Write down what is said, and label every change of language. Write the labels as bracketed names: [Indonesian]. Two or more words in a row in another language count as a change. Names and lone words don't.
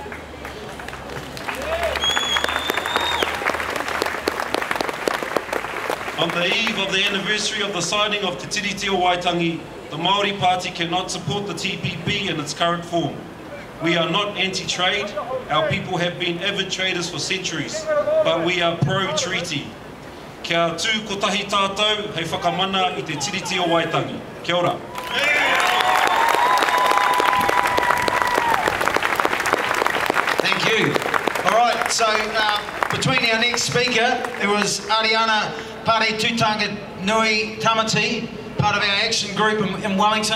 [English] On the eve of the anniversary of the signing of Te Tiriti o Waitangi, the Māori Party cannot support the TPP in its current form. We are not anti-trade. Our people have been avid traders for centuries, but we are pro-treaty. [Māori] Kia tū kotahi tātou hei whakamana I Te Tiriti o Waitangi. Kia ora. [English] Thank you. All right, so between our next speaker, it was Ariana Pare Tūtanga Nui Tamati, part of our action group in Wellington.